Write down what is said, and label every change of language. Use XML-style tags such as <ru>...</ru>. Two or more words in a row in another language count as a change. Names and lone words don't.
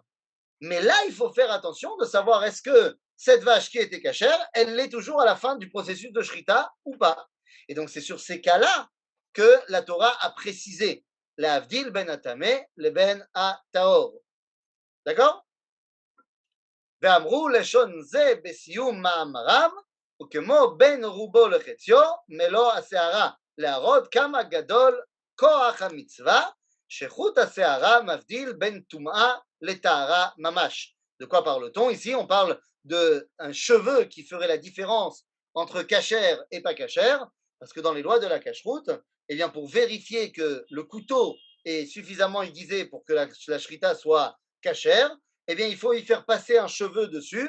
<fr>Mais là, il faut faire attention de savoir est-ce que cette vache qui était cachère, elle l'est toujours à la fin du processus de shrita ou pas. Et donc c'est sur ces cas-là que la Torah a précisé la</fr> <he>הבדיל בין הטמא לבין הטהור.</he> <fr>D'accord?</fr> <he>ואמרו לשון זה בסיום מאמרם, וכמו בין רובו לחציו, מלוא השערה, להראות כמה גדול כוח המצווה, שחוט השערה מבדיל בין טומאה לטהרה ממש.</he> <fr>De quoi parle-t-on ici? On parle d'un cheveu qui ferait la différence entre cachère et pas cachère, parce que dans les lois de la cacheroute, eh bien pour vérifier que le couteau est suffisamment aiguisé pour que la shrita soit cachère, eh bien, il faut y faire passer un cheveu dessus.</fr>